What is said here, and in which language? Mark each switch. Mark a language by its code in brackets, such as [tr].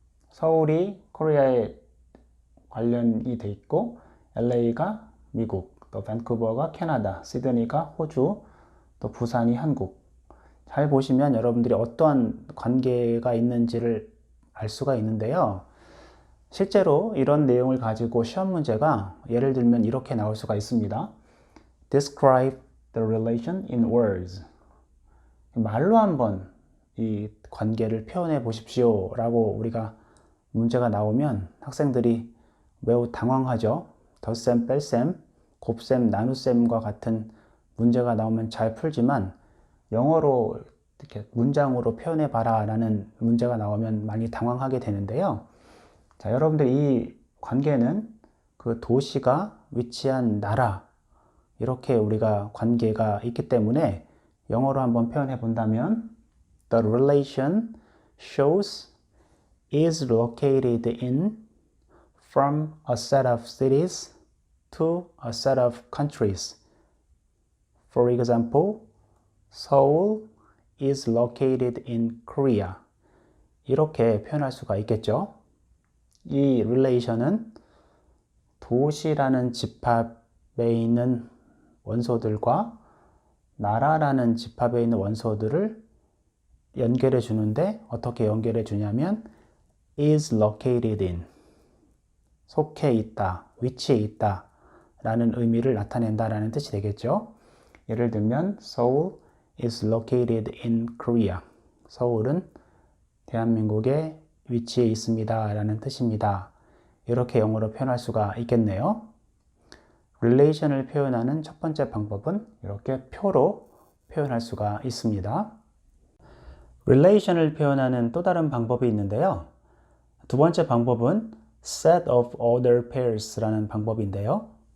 [ko] 서울이 코리아에 관련이 돼 있고 LA가 미국, 또 밴쿠버가 캐나다, 시드니가 호주, 또 부산이 한국. 잘 보시면 여러분들이 어떠한 관계가 있는지를 알 수가 있는데요. 실제로 이런 내용을 가지고 시험 문제가 예를 들면 이렇게 나올 수가 있습니다. [en] Describe the relation in words. [ko] 말로 한번 이 관계를 표현해 보십시오 라고 우리가 문제가 나오면 학생들이 매우 당황하죠. 덧셈, 뺄셈, 곱셈, 나눗셈과 같은 문제가 나오면 잘 풀지만 영어로 이렇게 문장으로 표현해 봐라 라는 문제가 나오면 많이 당황하게 되는데요. 자, 여러분들 이 관계는 그 도시가 위치한 나라 이렇게 우리가 관계가 있기 때문에 영어로 한번 표현해 본다면 [en] The relation shows is located in from a set of cities to a set of countries. For example, Seoul is located in Korea. [ko] 이렇게 표현할 수가 있겠죠. 이 relation은 도시라는 집합에 있는 원소들과 나라라는 집합에 있는 원소들을 연결해 주는데 어떻게 연결해 주냐면 [en] is located in [ko] 속해 있다, 위치해 있다 라는 의미를 나타낸다 라는 뜻이 되겠죠. 예를 들면 [en] Seoul is located in Korea. [ko] 서울은 대한민국에 위치해 있습니다 라는 뜻입니다. 이렇게 영어로 표현할 수가 있겠네요. relation을 표현하는 첫 번째 방법은 이렇게 표로 표현할 수가 있습니다. relation을 표현하는 또 다른 방법이 있는데요. 두 번째 방법은 set of order pairs라는 방법인데요.